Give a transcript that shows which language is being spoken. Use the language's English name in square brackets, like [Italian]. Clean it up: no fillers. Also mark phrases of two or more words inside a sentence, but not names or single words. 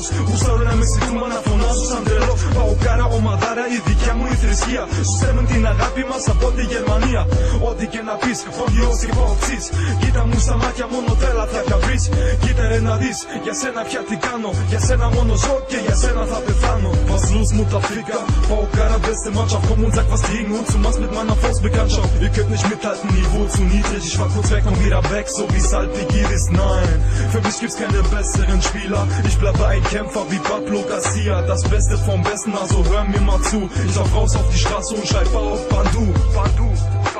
[Greek] Γουστάρω να με ζητούμε να φωνάζω σαν τρελός. Πάω κάρα ομαδάρα, η δικιά μου η θρησκεία. Σου στέλνουν την αγάπη μας από τη Γερμανία. Ό,τι και να πεις, φόγιος και παοξής. Κοίτα μου στα μάτια, μόνο τρέλα θα βρεις. Κοίτα ρε να δεις, για σένα πια τι κάνω. Για σένα μόνο ζω και για σένα θα πεθάνω. [German] Was los, Mutterficker? Baukara, beste Mannschaft, komm und sag was gegen uns. Du machst mit meiner Faustbekanntschaft. Ihr könnt nicht mithalten, Niveau zu niedrig. Ich war kurz weg, komm wieder weg, so wie's halt Begir ist. Nein, für mich gibt's keine besseren Spieler. Ich bleibe ein Kämpfer wie Pablo Garcia. Das Beste vom Besten, also hör mir mal zu. Ich lauf raus auf die Straße und schreib auf Bandu.